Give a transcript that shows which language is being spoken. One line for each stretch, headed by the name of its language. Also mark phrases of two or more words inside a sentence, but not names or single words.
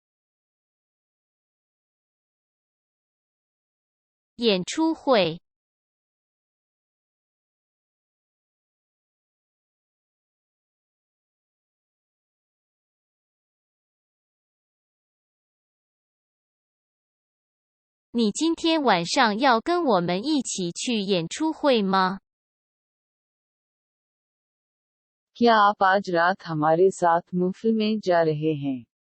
Chinese: 演出会你今天晚上要跟我们一起去演出会吗？
Hindi: क्या आप आज रात हमारे साथ महफिल में जा रहे हैं?